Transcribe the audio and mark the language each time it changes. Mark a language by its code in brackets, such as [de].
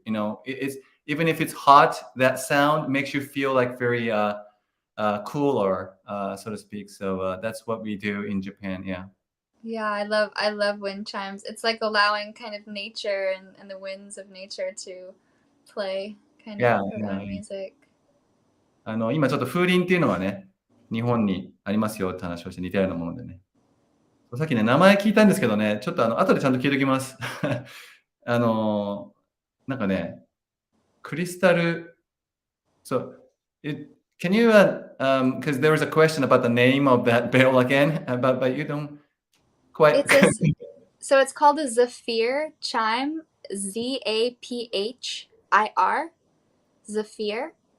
[en] You know, it's even if it's hot, that sound makes you feel like very cooler, so to speak. So that's what we do in Japan. Yeah. Yeah, I love wind chimes. It's like allowing kind of nature and the winds of nature to play kind Yeah, of her yeah. own music. [ja] 今ちょっと風鈴っていうのはね、日本にありますよって話をして似たようなものでね。さっきね、名前聞いたんですけどね、ちょっと後でちゃんと聞いておきます。なんかね、クリスタル、 [en] So, can you, because there was a question about the name of that bell again, but you don't quite. So it's called a Zafir chime, Zaphir, Zafir.